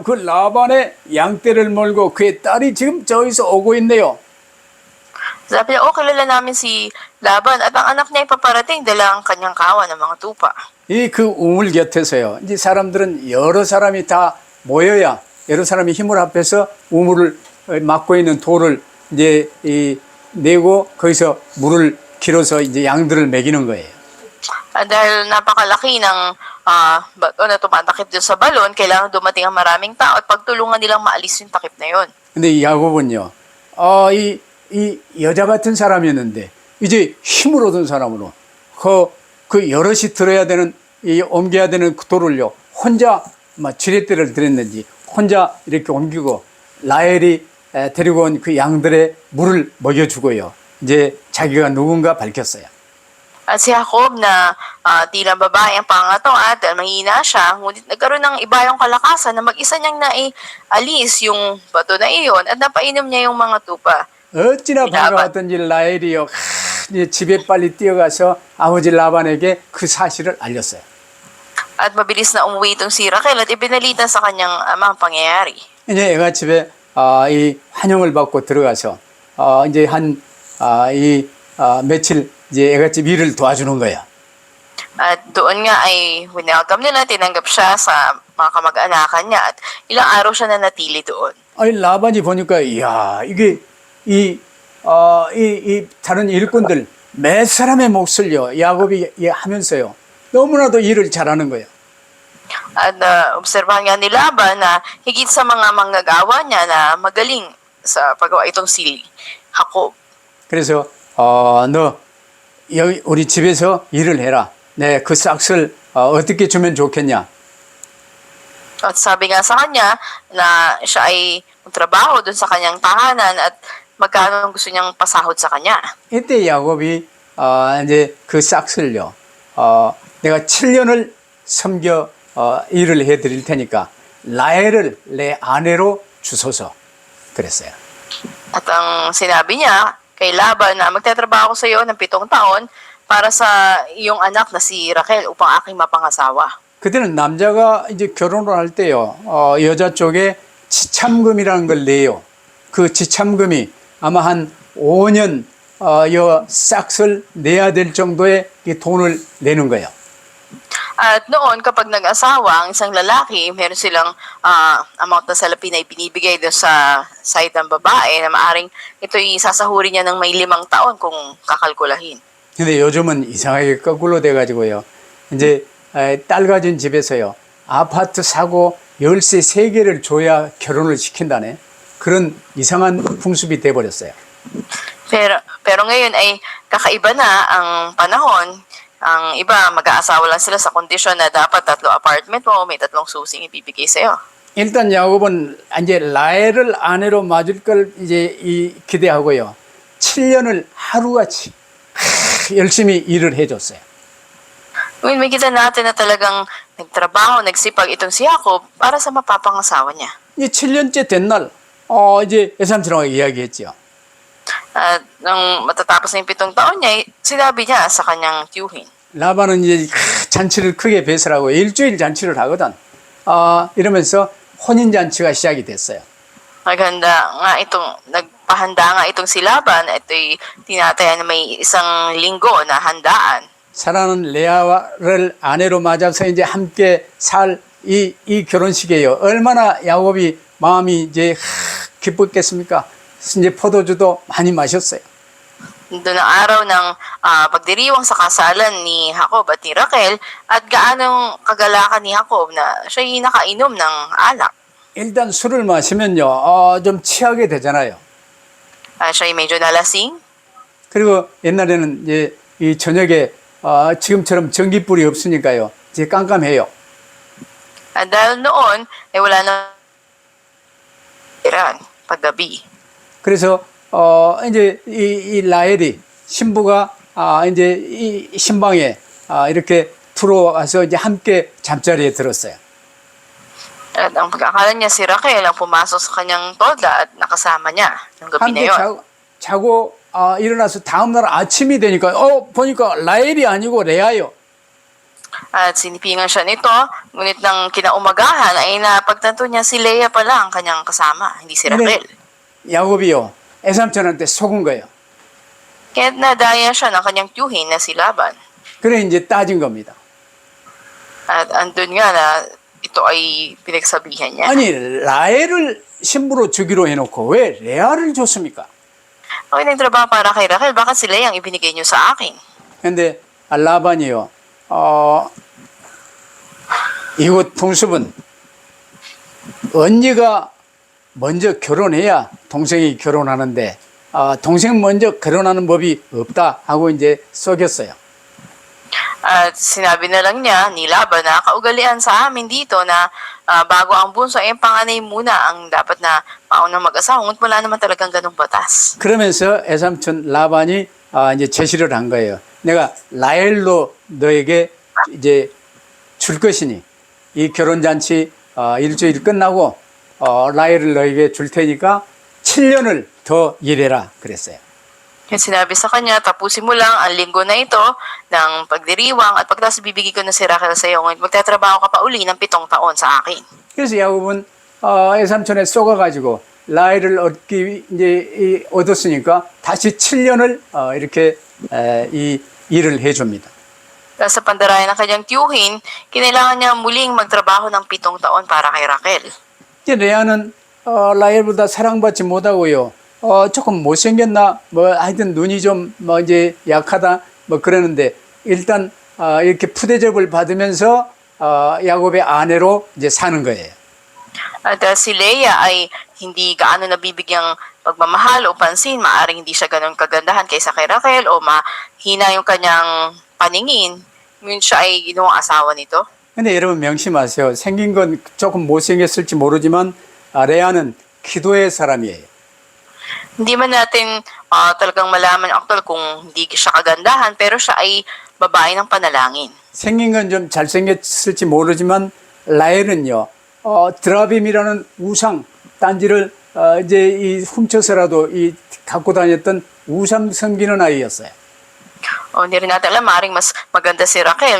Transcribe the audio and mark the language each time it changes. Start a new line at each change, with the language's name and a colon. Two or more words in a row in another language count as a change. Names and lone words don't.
Korean: 그 라반의 양떼를 몰고 그의 딸이 지금 저기서 오고 있네요.
Filipino: Sabi niya, kilala namin si Laban at ang anak niya ay paparating dala ang kanyang kawan ng mga tupa.
Korean: 이 그 우물 곁에서요. 이제 사람들은 여러 사람이 다 모여야 여러 사람이 힘을 합해서 우물을 막고 있는 돌을 이제 내고 거기서 물을 길어서 이제 양들을 먹이는 거예요.
Filipino: Dahil napakalaki ng bato na tumatakip doon sa balon, kailangan dumating ang maraming tao at pagtulungan nilang maalis yung takip na yun.
Korean: 근데 이 야곱은요. 이 여자 같은 사람이었는데 이제 힘을 얻은 사람으로 그 여럿이 들어야 되는 옮겨야 되는 그 돌을요. 혼자 막 지렛대를 들였는지 혼자 이렇게 옮기고 라헬이 데리고 온 그 양들의 물을 먹여주고요. 이제 자기가 누군가 밝혔어요.
Filipino: At si Jacob na tila babae ang pangatawan dahil mahina siya, ngunit nagkaroon ng ibayong kalakasan na mag-isa niyang naialis yung bato na iyon at napainom niya yung mga tupa.
Korean: 어찌나 라반. 반가웠던지 라헬이요. 이제 집에 빨리 뛰어가서 아버지 라반에게 그 사실을 알렸어요.
Filipino: At mabilis na umuwi itong si Raquel at ibinalita sa kanyang ama ang pangyayari.
Korean: 이제 애가 집에 이 환영을 받고 들어가서 이제 며칠 이제 애가 집 일을 도와주는 거야.
Filipino: At doon nga ay welcome nila, tinanggap siya sa mga kamag-anakan niya at ilang araw siya na natili doon.
Korean: 아니 라반이 보니까 이야 이게 이 다른 일꾼들 몇 사람의 몫을요 야곱이 하면서요 너무나도 일을 잘하는 거예요.
Filipino: At obserbahan nga ni Laban na higit sa mga manggagawa niya na magaling sa paggawa itong si Jacob.
Korean: 그래서 너 여기 우리 집에서 일을 해라. 네, 그 싹을 어떻게 주면 좋겠냐?
Filipino: At sabi nga sa kanya na siya ay magtrabaho doon sa kanyang tahanan at magkano ang gusto niyang pasahod sa kanya.
Korean: 이때 야곱이 이제 그 싹을요. 내가 7년을 섬겨 일을 해드릴 테니까 라헬을 내 아내로 주소서 그랬어요.
Filipino: At ang sinabi niya kay Laban na magtatrabaho sa iyo ng 7 taon para sa iyong anak na si Raquel upang aking mapangasawa.
Korean: 그때는 남자가 이제 결혼을 할 때요, 여자 쪽에 지참금이라는 걸 내요. 그 지참금이 아마 한 5년 여 싹을 내야 될 정도의 이 돈을 내는 거예요.
Filipino: At noon, kapag nag-asawa ang isang lalaki, meron silang amount na salapi na ibinibigay doon sa side ng babae na maaring ito'y sasahurin niya ng may 5 taon kung kakalkulahin.
Korean: 근데 요즘은 이상하게 거꾸로 돼가지고요. 이제 딸 가진 집에서요. 아파트 사고 열쇠 3개를 줘야 결혼을 시킨다네. 그런 이상한 풍습이 돼버렸어요.
Filipino: Pero ngayon ay kakaiba na ang panahon. Ang iba, mag-aasawa lang sila sa kondisyon na dapat 3 apartment mo, may 3 susing ibibigay sa'yo.
Korean: 일단 야곱은 이제 라헬을 아내로 맞을 걸 이제 기대하고요. 7년을 하루같이 열심히 일을 해줬어요.
Filipino: Ngayon, may kita natin na talagang nagtrabaho, nagsipag itong si Jacob para sa mapapangasawa niya.
Korean: 이 7년째 된 날, 이제 예삼촌하고 이야기했죠.
Filipino: At nang matatapos na yung 7 taon niya, sinabi niya sa kanyang tiyuhin.
Korean: 라반은 이제 잔치를 크게 배설하고 일주일 잔치를 하거든. 이러면서 혼인잔치가 시작이 됐어요.
Filipino: Nagpahanda nga itong si Laban, ito'y tinataya na may isang linggo na handaan.
Korean: 사라는 레아를 아내로 맞아서 이제 함께 살 이 결혼식이에요. 얼마나 야곱이 마음이 이제 기뻤겠습니까? 이제 포도주도 많이 마셨어요.
Filipino: Doon ang araw ng pagdiriwang sa kasalan ni Jacob at ni Raquel at gaanong kagalakan ni Jacob na siya'y nakainom ng alak.
Korean: 일단 술을 마시면요, 좀 취하게 되잖아요.
Filipino: Siya'y medyo nalasing.
Korean: 그리고 옛날에는 이제 이 저녁에 지금처럼 전기불이 없으니까요, 이제 깜깜해요.
Filipino: At dahil noon, wala na paggabi.
Korean: 그래서 이제 이 라헬이 신부가 이제 이 신방에 이렇게 들어와서 이제 함께 잠자리에 들었어요.
Filipino: At ang pagkakala niya si Raquel ang pumasok sa kanyang tolda at nakasama niya ng gabi na
Korean: 함께
Filipino: yon.
Korean: 자고 일어나서 다음 날 아침이 되니까 보니까 라헬이 아니고 레아요.
Filipino: At sinipingan siya nito, ngunit ng kinaumagahan ay napagtanto niya si Leah pala ang kanyang kasama, hindi si Raquel.
Korean: 야곱이요, 에삼촌한테 속은 거예요.
Filipino: Kaya nadaya siya ng kanyang tiyuhin na si Laban.
Korean: 그래 이제 따진 겁니다.
Filipino: At andun nga na ito ay pinagsabihan niya.
Korean: 아니 라헬을 신부로 주기로 해놓고 왜 레아를 줬습니까?
Filipino: Okay, nagtrabaho para kay Raquel, bakit si Leah ang ibinigay niyo sa akin?
Korean: 근데 라반이요, 이곳 풍습은 언니가 먼저 결혼해야 동생이 결혼하는데 동생 먼저 결혼하는 법이 없다 하고 이제 속였어요.
Filipino: At sinabi na lang niya ni Laban na kaugalian sa amin dito na bago ang bunso ay ang panganay muna ang dapat na maunang mag-asawa. Ngunit wala naman talagang ganong batas.
Korean: 그러면서 애삼촌 라반이 이제 제시를 한 거예요. 내가 라헬로 너에게 이제 줄 것이니 이 결혼잔치 일주일 끝나고 라헬을 너에게 줄 테니까 7년을 더 일해라 그랬어요.
Filipino: Yan sinabi sa kanya, tapusin mo lang ang linggo na ito ng pagdiriwang at pagkatapos bibigay ko na si Rachel sa iyo. Ngunit magtatrabaho ka pa uli ng 7 taon sa akin.
Korean: 그래서 야곱은 애삼촌에 쏘가가지고 라헬을 얻었으니까 다시 7년을 이렇게 이 일을 해줍니다.
Filipino: Dahil sa pandarayan ng kanyang tiyuhin, kinailangan niya muling magtrabaho ng 7 taon para kay Rachel.
Korean: 이제 레아는 라헬보다 사랑받지 못하고요. 조금 못생겼나 뭐 하여튼 눈이 좀 뭐 이제 약하다 뭐 그러는데 일단 이렇게 푸대접을 받으면서 야곱의 아내로 이제 사는 거예요.
Filipino: At dahil si Leah ay hindi gaano nabibigyang pagmamahal o pansin, maaring hindi siya ganun kagandahan kaysa kay Rachel o mahina yung kanyang paningin, ngunit siya ay ginawang asawa nito.
Korean: 근데 여러분 명심하세요. 생긴 건 조금 못생겼을지 모르지만 레아는 기도의 사람이에요.
Filipino: Hindi man natin talagang malaman actual kung hindi siya kagandahan, pero siya ay babae ng panalangin.
Korean: 생긴 건 좀 잘생겼을지 모르지만 라헬은요. 드라빔이라는 우상 단지를 이제 이 훔쳐서라도 이 갖고 다녔던 우상 섬기는 아이였어요.
Filipino: Hindi rin natin alam, maaaring mas maganda si Rachel.